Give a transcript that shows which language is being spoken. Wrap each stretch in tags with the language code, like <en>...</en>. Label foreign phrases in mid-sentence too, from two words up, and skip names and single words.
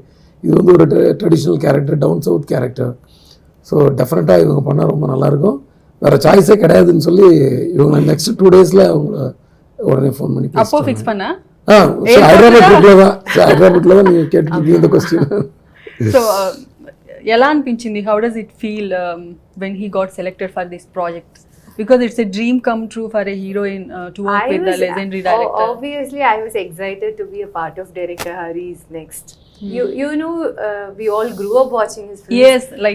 <ta>இது வந்து ஒரு</ta> <en>traditional character, down south character. so definitely</en> <ta>இவங்க பண்ணால் ரொம்ப நல்லாயிருக்கும், வேறு சாய்ஸே கிடையாதுன்னு சொல்லி இவங்க நெக்ஸ்ட் 2 days உங்களை உடனே ஃபோன் பண்ணி அப்போ ஃபிக்ஸ் பண்ண? ஹைதராபாத்தில் தான் நீங்கள் கேட்டுருக்கீங்க இந்த கொஸ்டின்.</ta> <te>సో ఎలా అనిపించింది?</te> <en>How does it feel when he got selected for this project? Because it's a dream come true for a heroine to work with the legendary director. Obviously, I was excited to be a part of director Hari's next. You know, we all grew up watching his films. Yes, like</en>